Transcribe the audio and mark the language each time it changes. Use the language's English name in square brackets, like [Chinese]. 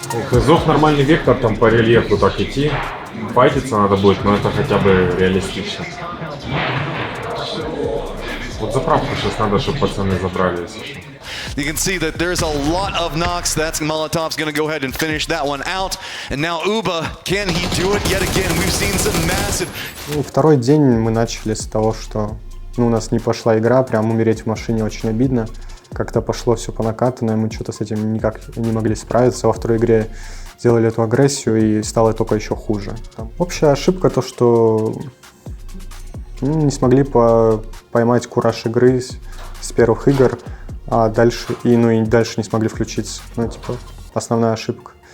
[Russian] Зов нормальный вектор, там по рельефу так идти. Файтиться надо будет, но это хотя бы реалистично. Вот заправку сейчас надо, чтобы пацаны забрали, если что. [English] You can see that there's a lot of knocks. That's Molotov's going to go ahead and finish that one out. And now Uba, can he do it yet again? We've seen some massive... [Russian] Второй день мы начали с того, что у нас не пошла игра, прям умереть в машине очень обидно. Как-то пошло все по накатанной, мы что-то с этим никак не могли справиться. Во второй игре сделали эту агрессию и стало только еще хуже. Общая ошибка то, что не смогли поймать кураж игры с первых игр, а дальше и дальше не смогли включиться. Основная ошибка.